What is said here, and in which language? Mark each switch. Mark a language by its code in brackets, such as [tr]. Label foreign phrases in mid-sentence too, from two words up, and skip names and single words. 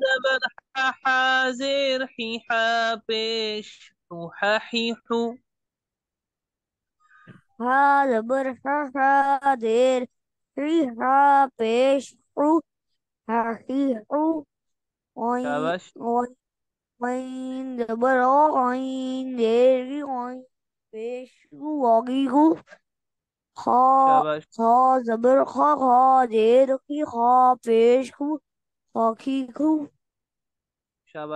[ur] زبر حازر حا پیش حو. ہا زبر ہا زیر ہا پیش حقیقو شاباش غین زبر غین زیر غین پیش حقیقو خا شاباش خا زبر خا زیر خا پیش حقیقو شاباش.